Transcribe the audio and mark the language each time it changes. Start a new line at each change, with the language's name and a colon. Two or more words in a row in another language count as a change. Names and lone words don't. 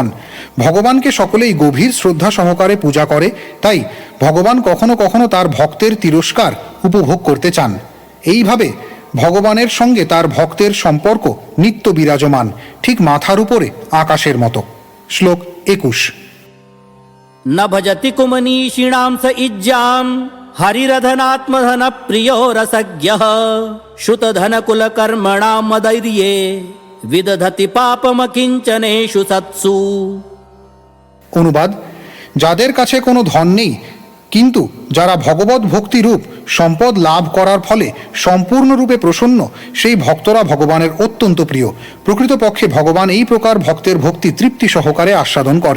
Bangla: ভগবানকে সকলেই গভীর শ্রদ্ধা সহকারে পূজা করে, তাই ভগবান কখনো কখনো তার ভক্তের তিরস্কার উপভোগ করতে চান। এইভাবে ভগবানের সঙ্গে তার ভক্তের সম্পর্ক নিত্য বিরাজমান, ঠিক মাথার উপরে আকাশের মতো। শ্লোক 21।
Sanskrit: न भजति कुमनीषिणां स इज्जां हरिरधनात्मधन प्रियो रसज्ञः श्रुतधनकुलकर्मणां मदैर्ये विदधति पापमकिञ्चनेषु सत्सु।
Bangla: অনুবাদ: যাদের কাছে কোনো ধন নেই, কিন্তু যারা ভগবত ভক্তিরূপ সম্পদ লাভ করার ফলে সম্পূর্ণরূপে প্রসন্ন, সেই ভক্তরা ভগবানের অত্যন্ত প্রিয়। প্রকৃতপক্ষে ভগবান এই প্রকার ভক্তের ভক্তি তৃপ্তি সহকারে আস্বাদন করেন।